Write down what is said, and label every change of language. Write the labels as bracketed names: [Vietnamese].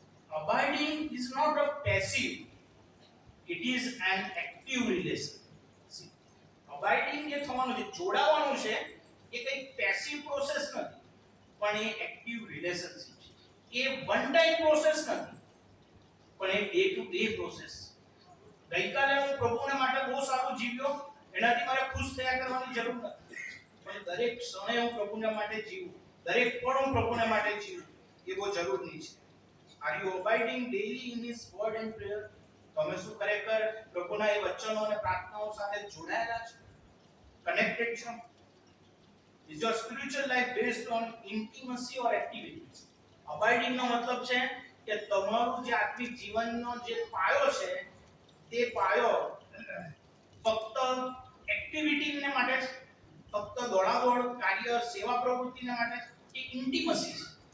[English] Abiding is not a passive, it is an active relation. [Gujarati] અબાઇડિંગ એ થવાનું છે, જોડાવાનું છે, એ કઈ પેસિવ પ્રોસેસ નથી, પણ એ એક્ટિવ રિલેશનશિપ છે. એ વન ટાઈમ પ્રોસેસ નથી, પણ એ ડે ટુ ડે પ્રોસેસ. ગઈકાલે હું પ્રભુને માટે બહુ સારું જીવ્યો, એનાથી મારે ખુશ થયા કરવાની જરૂર નથી, પણ દરેક ક્ષણે હું પ્રભુને માટે જીવું, દરેક પળ હું પ્રભુને માટે જીવું, એ બહુ જરૂરી છે. [English] Are you abiding daily in His word and prayer? [Gujarati] તમે શું ખરેખર પ્રભુના એ વચનો અને પ્રાર્થનાઓ સાથે જોડાયેલા છો? કનેક્ટેડ છો? [English] Is your spiritual life based on intimacy or activity? [Gujarati] Abiding નો મતલબ છે કે તમારું જે આત્મિક જીવનનો જે પાયો છે તે પાયો ફક્ત એક્ટિવિટીને માટે છે, ફક્ત દોડાદોડ, કાર્ય, સેવા પ્રવૃત્તિને માટે છે, કે ઇન્ટિમસી છે?